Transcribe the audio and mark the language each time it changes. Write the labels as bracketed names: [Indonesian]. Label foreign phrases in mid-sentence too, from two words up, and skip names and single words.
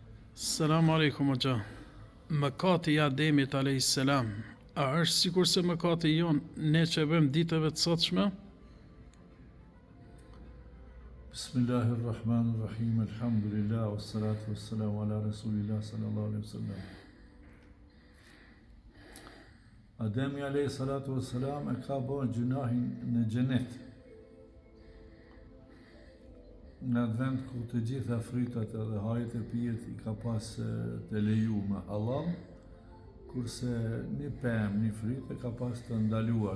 [Arabic] السلام عليكم [Albanian] o gja. Mëkati i Ademit a.s. A është sikur se mëkati jonë ne që bëjmë ditëve të sotshme? [Arabic] بسم الله الرحمن الرحيم، الحمد لله، والصلاة والسلام على رسول الله صلى الله عليه وسلم. [Albanian] Ademi [Arabic] عليه الصلاة والسلام [Albanian] e ka bërë gjunahin në xhenet. Në vend ku të gjitha fritat edhe hajët e pijet i ka pas të leju me halal, kurse një pemë, një frit e ka pas të ndaluar.